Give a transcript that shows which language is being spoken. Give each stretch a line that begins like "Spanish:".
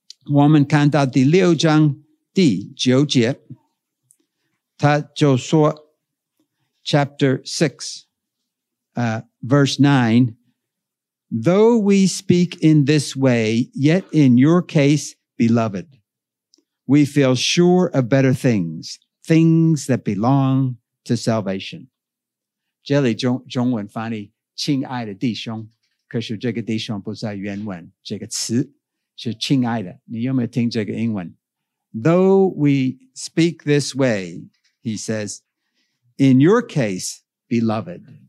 Chinese: 我们看到第六章第九节，他就说
English: chapter 6, verse 9, though we speak in this way, yet in your case, beloved, we feel sure of better things, things that belong to salvation.
Chinese: 这里中文翻译亲爱的弟兄，可是这个弟兄不在原文，这个词是亲爱的。你有没有听这个英文？
English: Though we speak this way, he says, in your case, beloved.